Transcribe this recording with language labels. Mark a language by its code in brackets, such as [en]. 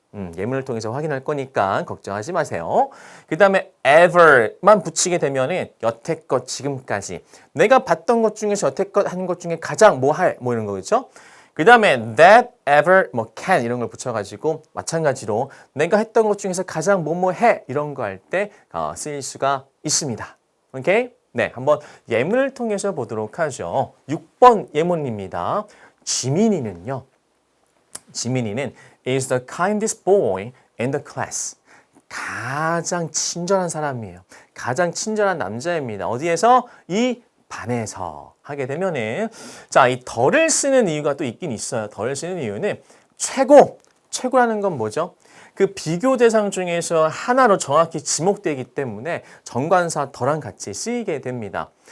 [ko] 예문을 통해서 확인할 거니까 걱정하지 마세요. 그 다음에 ever만 붙이게 되면은 여태껏 지금까지 내가 봤던 것 중에서 여태껏 한 것 중에 가장 이런 거겠죠? 그 다음에 that ever can 이런 걸 붙여가지고 마찬가지로 내가 했던 것 중에서 가장 해 이런 거 할 때 쓰일 수가 있습니다. 오케이? 네, 한번 예문을 통해서 보도록 하죠. 6번 예문입니다. [en] 지민이는 is the kindest boy in the class. [ko] 가장 친절한 사람이에요. 가장 친절한 남자입니다. 어디에서? 이 반에서 하게 되면은 자, 이 덜을 쓰는 이유가 또 있긴 있어요. 덜을 쓰는 이유는 최고라는 건 뭐죠? 그 비교 대상 중에서 하나로 정확히 지목되기 때문에 정관사 덜랑 같이 쓰이게 됩니다.